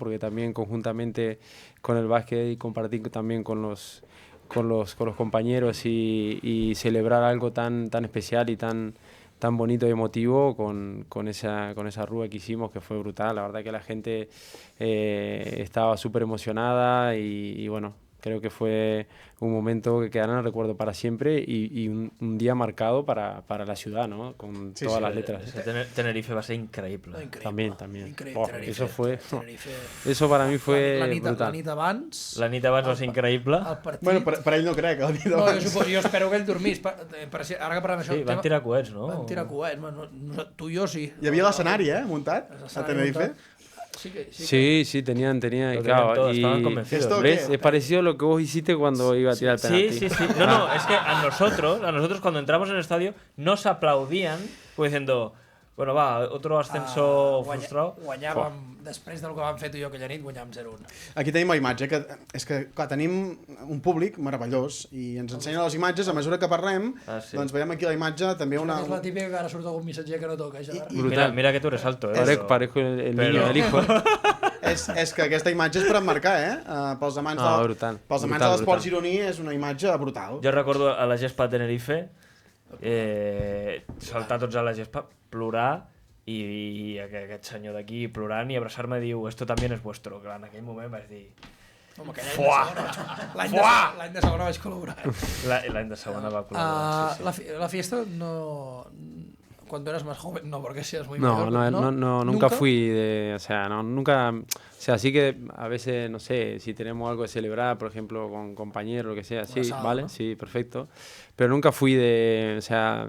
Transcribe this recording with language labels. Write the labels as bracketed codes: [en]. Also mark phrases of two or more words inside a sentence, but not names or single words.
[es] Porque también conjuntamente con el básquet y compartir también con los compañeros y celebrar algo tan especial y tan bonito y emotivo con esa rúa que hicimos, que fue brutal. La verdad que la gente estaba súper emocionada y bueno, creo que fue un momento que quedará en el recuerdo para siempre y un día marcado para la ciudad, ¿no? Con todas las letras. [ca] Tenerife va a ser increïble. [es] También. [ca] Increïble, Oh, [es] Tenerife, eso fue... Tenerife. Eso para mí fue [ca] La nit [es] brutal. [ca] abans... La nit abans va ser increïble. El partit... Bueno, per ell no crec, el dia No, d'abans. jo espero que ell dormís. Ara que parlem d'això... Sí, van tirar coets, no? Van tirar coets. Tu i jo sí. Hi havia l'escenari, muntat, a Tenerife. Sí, [es] tenían, Lo claro, tenían todos, estaban convencidos. ¿Esto ¿ves? qué? Es parecido a lo que vos hiciste cuando iba a tirar el penalti. Sí. No, es que a nosotros cuando entramos en el estadio nos aplaudían pues diciendo, bueno, va, otro ascenso frustrado. [ca] Guanyàvem, després del que vam fer tu i jo aquella nit, guanyàvem 0-1. Aquí tenim la imatge, que és que clar, tenim un públic meravellós i ens ensenya les imatges a mesura que parlem, Sí. doncs veiem aquí la imatge també una... És la típica que ara surt algun missatger que no toca, això. [es] Mira, mira que tú eres alto, ¿eh? Parezco el Pero- niño del hijo. [ca] És que aquesta imatge és per emmarcar, pels amants, brutal. pels amants de l'esport gironí és una imatge brutal. Jo recordo a la gespa de Tenerife saltar tots a la gespa, plorar i aquest senyor d'aquí plorant i abraçar-me i diu [es] esto también es vuestro, [ca] que en aquell moment vaig dir Home, l'any de segona vaig col·laborar. l'any de segona va col·laborar, sí. [es] La fiesta no... Cuando eras más joven, no, porque seas muy No, mayor. nunca fui de... O sea, no, nunca... O sea, sí que a veces, no sé, si tenemos algo de celebrar, por ejemplo, con compañeros, lo que sea, sí, asado, vale, ¿no? sí, perfecto. Pero nunca fui de... O sea...